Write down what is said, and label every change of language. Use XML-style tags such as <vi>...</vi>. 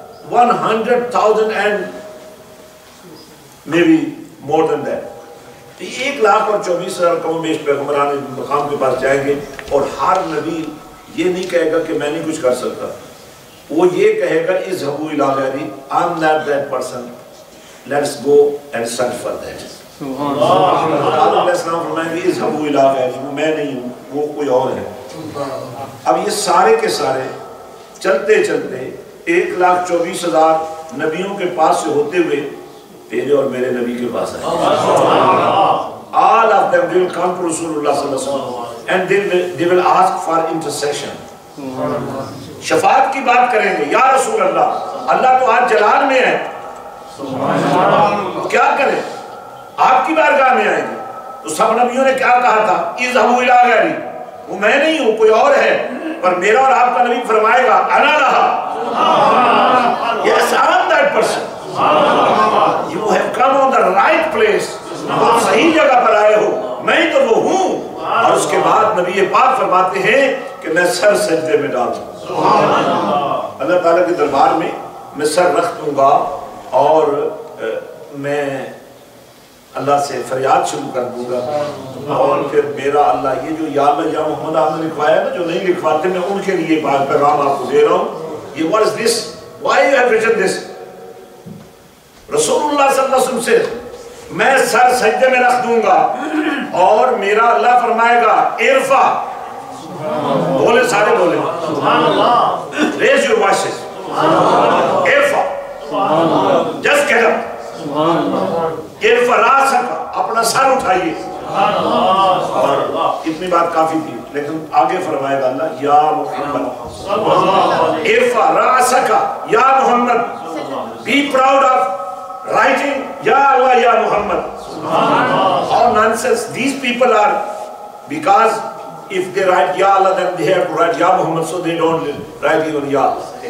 <en>100,000 and maybe more than that.</en> <ur>1,24,000 کم و بیش پیغمبران مقام کے پاس جائیں گے, اور ہر نبی یہ نہیں کہے گا کہ میں نہیں کچھ کر سکتا. وہ یہ کہے گا</ur> <ar>اذهبوا الى غیری,</ar> <en>I'm not that person, let's go and search for that.</en> <ur>آدم علیہ السلام فرمائیں گے</ur> <ar>اذهبوا الى غیری,</ar> <ur>وہ میں نہیں ہوں, وہ کوئی اور ہے. اب یہ سارے کے سارے چلتے چلتے 1,24,000 نبیوں کے پاس سے ہوتے ہوئے تیرے اور میرے نبی کے پاس آئے.</ur> <en>All of them will come to Rasulullah sallallahu alaihi wasallam and they will ask for intercession.</en> <ur>شفاعت کی بات کریں گے, یا رسول اللہ, اللہ تو آج جلال میں ہے, کیا کریں, آپ کی بارگاہ میں آئیں گے. تو سب نبیوں نے کیا کہا تھا,</ur> <ar>اذهبوا الى غیری,</ar> <ur>وہ میں نہیں ہوں, کوئی اور ہے, پر میرا اور آپ کا نبی فرمائے گا</ur> <ar>انا لہا,</ar> <en>yes, I am that person. You have come on the right place.</en> <ur>آپ صحیح جگہ پر آئے ہو, میں تو وہ ہوں. اور اس کے بعد نبی پاک فرماتے ہیں کہ میں سر سجدے میں ڈال دوں. اللہ تعالیٰ کے دربار میں سر رکھ دوں گا, اور میں اللہ سے فریاد شروع کر دوں گا. اور پھر میرا اللہ, یہ جو یا اللہ یا محمد آپ نے لکھوایا نا, جو نہیں لکھواتے, میں ان کے لیے بات پیغام آپ کو دے رہا ہوں.</ur> <en>یہ what is this? Why you have written this?</en> <ur>رسول اللہ صلی اللہ علیہ وسلم سے میں سر سجدے میں رکھ دوں گا, اور میرا اللہ فرمائے گا ارفع, بولے سارے بولے</ur> <en>raise your voices</en> <ur>Arfa</ur> <en>just get up</en> <ar>ارفع راسک</ar> <ur>اپنا سر اٹھائیے اور اتنی بات کافی تھی لیکن آگے فرمائے گا اللہ یا محمد ارفع راسک یا محمد</ur> <en>be proud of writing Ya Allah Ya Muhammad. How nonsense. These people are, because if they write Ya Allah then they have to write Ya Muhammad, so they don't write even Ya Allah.</en>